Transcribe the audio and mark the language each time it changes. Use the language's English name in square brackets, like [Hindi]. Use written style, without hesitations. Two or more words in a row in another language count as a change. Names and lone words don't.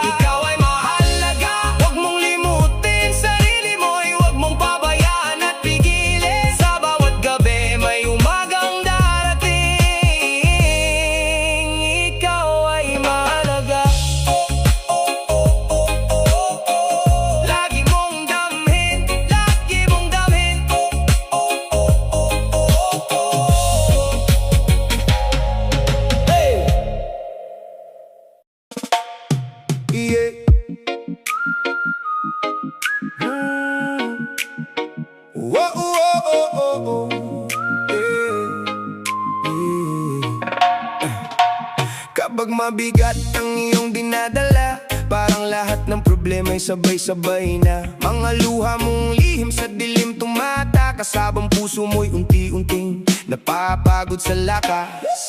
[Filipino] Ikaw ay mahalaga, huwag mong limutin sarili mo'y huwag mong pabayaan at pigilin. Sa bawat gabi may umagang darating. Ikaw ay mahalaga, lagi mong damhin, lagi mong damhin. [English] Yeah. Whoa, whoa, oh, oh, oh. [Filipino] Kapag mabigat ang iyong dinadala, parang lahat ng problema ay sabay-sabay na. Mga luha mong lihim sa dilim tumata, kasabang puso mo'y unti-unting napapagod sa lakas.